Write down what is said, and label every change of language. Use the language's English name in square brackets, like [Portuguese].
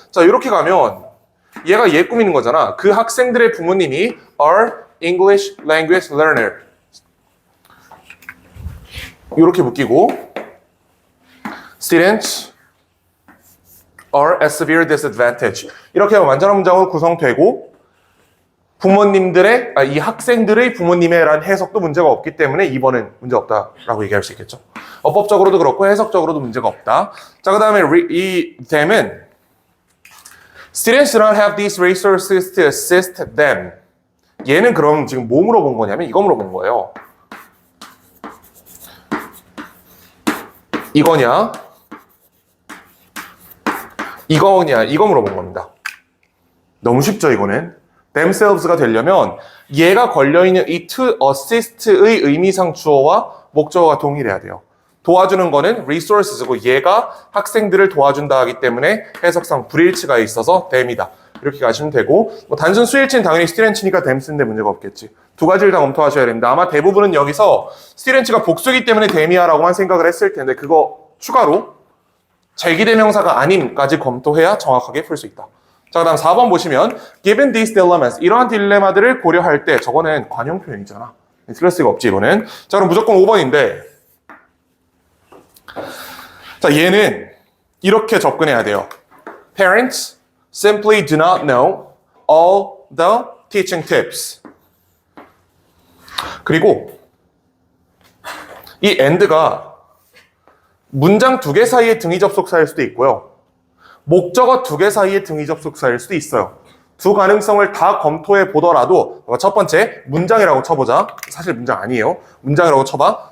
[Korean] 자, 이렇게 가면 얘가 얘 꾸미는 거잖아. 그 학생들의 부모님이 [English] are English language learner [Korean] 이렇게 묶이고 [English] students are at severe disadvantage [Korean] 이렇게 하면 완전한 문장으로 구성되고 부모님들의, 이 학생들의 부모님의 라는 해석도 문제가 없기 때문에 2번은 문제 없다라고 얘기할 수 있겠죠. 어법적으로도 그렇고 해석적으로도 문제가 없다. 자, 그 다음에 이 them은 [English] Students do not have these resources to assist them. [Korean] 얘는 그럼 지금 뭐 물어본 거냐면 이거 물어본 거예요. 이거냐? 이거냐? 이거 물어본 겁니다. 너무 쉽죠, 이거는? themselves가 되려면 얘가 걸려있는 이 to assist의 의미상 주어와 목적어가 동일해야 돼요. 도와주는 거는 resources고 얘가 학생들을 도와준다 하기 때문에 해석상 불일치가 있어서 them이다. 이렇게 가시면 되고 뭐 단순 수일치는 당연히 student치니까 them 쓰는데 문제가 없겠지. 두 가지를 다 검토하셔야 됩니다. 아마 대부분은 여기서 student치가 복수기 때문에 them이야라고만 생각을 했을 텐데 그거 추가로 절기대명사가 아님까지 검토해야 정확하게 풀 수 있다. 자, 그 다음 4번 보시면 [English] given these dilemmas [Korean] 이러한 딜레마들을 고려할 때 저거는 관용 표현이잖아. 틀릴 수가 없지 이거는. 자, 그럼 무조건 5번인데 자, 얘는 이렇게 접근해야 돼요. [English] Parents simply do not know all the teaching tips. [Korean] 그리고 이 and가 문장 2개 사이의 등위 접속사일 수도 있고요. 목적어 2개 사이의 등위 접속사일 수도 있어요. 두 가능성을 다 검토해 보더라도 첫 번째 문장이라고 쳐보자. 사실 문장 아니에요. 문장이라고 쳐봐.